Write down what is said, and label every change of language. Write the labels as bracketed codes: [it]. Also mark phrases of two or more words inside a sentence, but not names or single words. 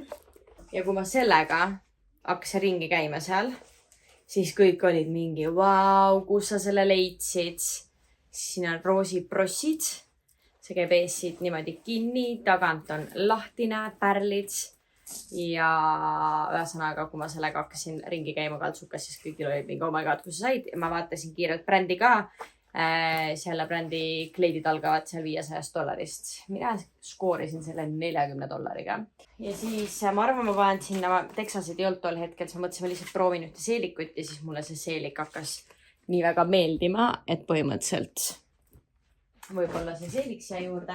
[et] Ja kui ma sellega hakkasin ringi käima seal, siis kõik olid mingi, vau, kus sa selle leidsid? Siin on roosiprossid. See käib ees siit niimoodi kinni, tagant on lahtine, pärlid. Ja ühesõnaga, kui ma sellega hakkasin ringi käima kaltsukas, siis kõigil oli mingi, [en] oh my god, [et] kus sa said? Ja ma vaatasin kiirelt brändi ka. Selle brändi kleidid algavad seal $500. Mina skoorisin selle $40. Ja siis ma arvan, ma panen sinna, Texasid ei olnud tol hetkel, siis ma mõtlesin, ma lihtsalt proovin ühte seelikut ja siis mulle see seelik hakkas nii väga meeldima, et põhimõtteliselt võib-olla see seelik siia juurde.